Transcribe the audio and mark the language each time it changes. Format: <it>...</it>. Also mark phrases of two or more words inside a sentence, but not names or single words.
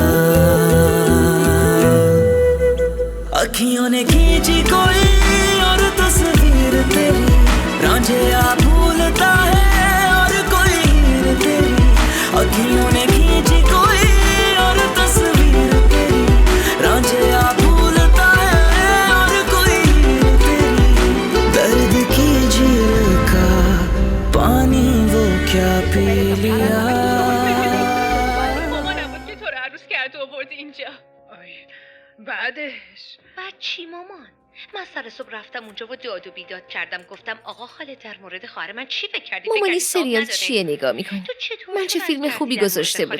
<hi>अखियों ने खींची कोई और तस्वीर तेरी, रांझिया भूलता है और कोई हीर तेरी। अखियों ने खींची कोई और तस्वीर तेरी, रांझिया भूलता है और कोई हीर तेरी। दर्द की झील का पानी वो क्या पी लिया.</hi> <fa>مامانم بود که تو رو عروس کرد و آورد اینجا. بعد چی مامان؟ من سر صبح رفتم اونجا و داد و بیداد کردم، گفتم آقا خاله در مورد خواهر من چی فکر کردی؟ مامان این سریال چیه نگاه میکنی؟ من چه فیلم خوبی گذاشته بودم.</fa>